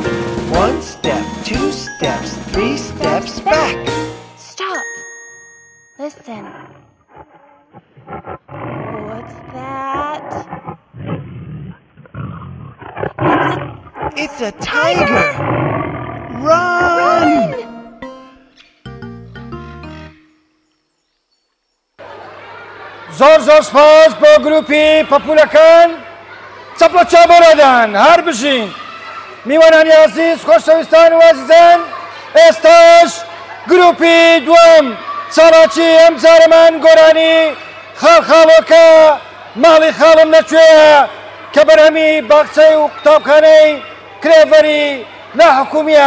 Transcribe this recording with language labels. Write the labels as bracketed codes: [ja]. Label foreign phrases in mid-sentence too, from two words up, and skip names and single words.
[en] 1 step, 2 steps, 3 steps back. Stop. Listen. What's that? It's a tiger! Run! [ckb] زۆر زۆر سپاس بۆ گروپی پەپولەکان چەپڵە چابۆرەدان هەر بژین. میوانانی عەزیز خۆشەویستان و عەزیزان، ئێستاش گروپی دووەم چالاکی ئەم جارەمان گۆرانی خاڵخاڵۆکە ماڵی خاڵم نەکوێیە کە بەرهەمی باخچەی و قوتابخانەی کرێڤەری ناحکومیە.